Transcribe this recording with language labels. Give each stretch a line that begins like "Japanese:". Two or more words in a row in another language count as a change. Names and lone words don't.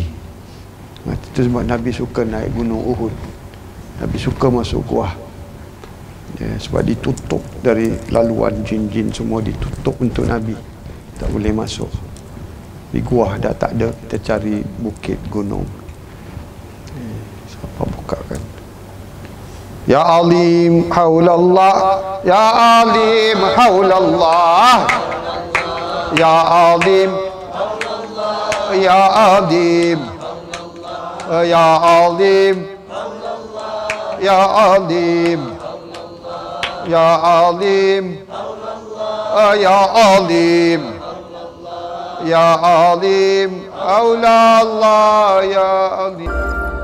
Malay: Itu sebab Nabi suka naik gunung Uhud, Nabi suka masuk gua ya, sebab ditutup dari laluan jin-jin, semua ditutup untuk Nabi, tak boleh masuk. Di gua dah tak ada, kita cari bukit gunung, siapa bukakan.
Arabic: يا عليم حول الله، يا عليم حول الله، يا عليم، يا عليم، يا عليم، يا عليم، يا عليم، يا عليم، يا عليم، حول الله، يا عليم.